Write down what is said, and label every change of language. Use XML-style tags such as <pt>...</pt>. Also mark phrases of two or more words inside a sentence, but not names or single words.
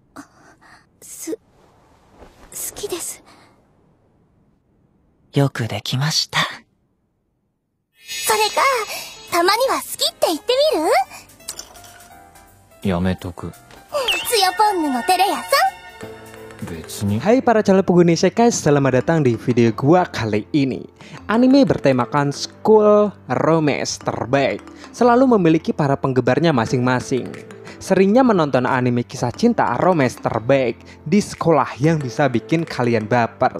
<ja>好きです。よくできました。それか、たまには好きって言ってみる？やめとく。つよぽんぬのテレ屋さん。</ja> <id>Hai para calon penghuni Isekai, selamat datang di video gua kali ini. Anime bertemakan</id> <en>School Romance</en> <id>terbaik selalu memiliki para penggemarnya masing-masing. Seringnya menonton anime kisah cinta romance terbaik di sekolah yang bisa bikin kalian baper.</id>